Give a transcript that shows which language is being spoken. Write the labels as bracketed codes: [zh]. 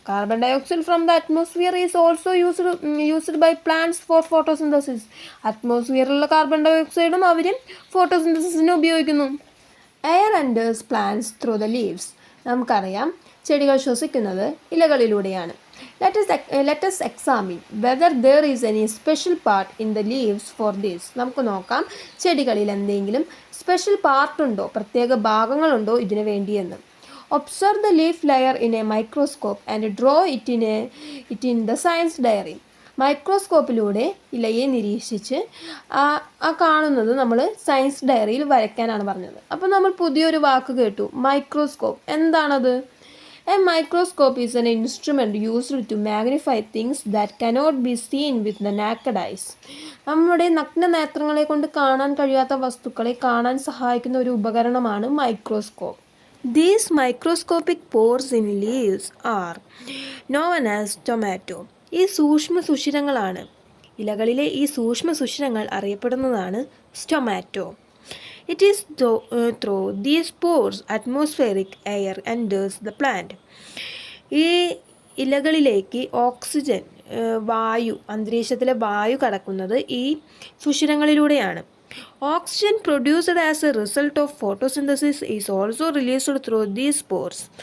[en] Carbon dioxide from the atmosphere is also used by plants for photosynthesis. [ml] അറ്റ്മോസ്ഫിയറിലുള്ള carbon ഡയോക്സൈഡും അവർ ഫോട്ടോസിന്തസിസിന് ഉപയോഗിക്കുന്നു. [en] Air enters plants through the leaves. [ml] നമുക്കറിയാം ചെടികൾ ശ്വസിക്കുന്നത് ഇലകളിലൂടെയാണ്. [en] Let us examine whether there is any special part in the leaves for this. [ml] നമുക്ക് നോക്കാം ചെടികളിൽ എന്തെങ്കിലും special പാർട്ടുണ്ടോ, പ്രത്യേക ഭാഗങ്ങളുണ്ടോ ഇതിനു വേണ്ടിയെന്ന്. [en] Observe the leaf layer in a microscope and draw it in the science diary. [ml] മൈക്രോസ്കോപ്പിലൂടെ ഇലയെ നിരീക്ഷിച്ച് ആ കാണുന്നത് നമ്മൾ സയൻസ് ഡയറിയിൽ വരയ്ക്കാനാണ് പറഞ്ഞത്. അപ്പോൾ നമ്മൾ പുതിയൊരു വാക്ക് കേട്ടു, മൈക്രോസ്കോപ്പ്. എന്താണത്? [en] A microscope is an instrument used to magnify things that cannot be seen with the naked eyes. [ml] നമ്മുടെ നഗ്ന നേത്രങ്ങളെ കൊണ്ട് കാണാൻ കഴിയാത്ത വസ്തുക്കളെ കാണാൻ സഹായിക്കുന്ന ഒരു ഉപകരണമാണ് microscope. [en] These microscopic pores in leaves are known as tomato. [ml] ഈ സൂക്ഷ്മ സുഷിരങ്ങളാണ്, ഇലകളിലെ ഈ സൂക്ഷ്മ സുഷിരങ്ങൾ അറിയപ്പെടുന്നതാണ് സ്റ്റൊമാറ്റോ. [en] It is through these pores atmospheric air enters the plant. [ml] ഈ ഇലകളിലേക്ക് ഓക്സിജൻ വായു, അന്തരീക്ഷത്തിലെ വായു കടക്കുന്നത് ഈ സുഷിരങ്ങളിലൂടെയാണ്. [en] Oxygen produced as a result of photosynthesis is also released through these pores.